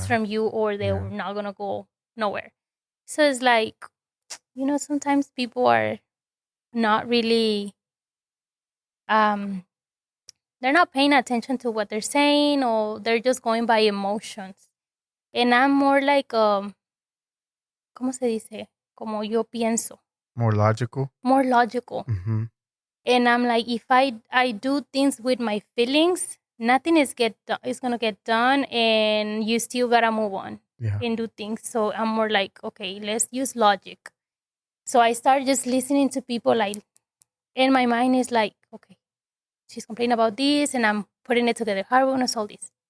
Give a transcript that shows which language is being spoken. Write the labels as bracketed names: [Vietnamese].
[English] Yeah. from you or they're Yeah. not gonna go nowhere. So it's like, sometimes people are not really um they're not paying attention to what they're saying or they're just going by emotions. And I'm more like [Spanish] ¿cómo se dice? Como yo pienso, [English] More logical. more logical. Mm-hmm. And I'm like, if I do things with my feelings, nothing is gonna get done, and you still gotta move on Yeah. and do things. So I'm more like, okay, let's use logic. So I start just listening to people like, and my mind is like, okay, she's complaining about this, and I'm putting it together. How are we gonna solve this?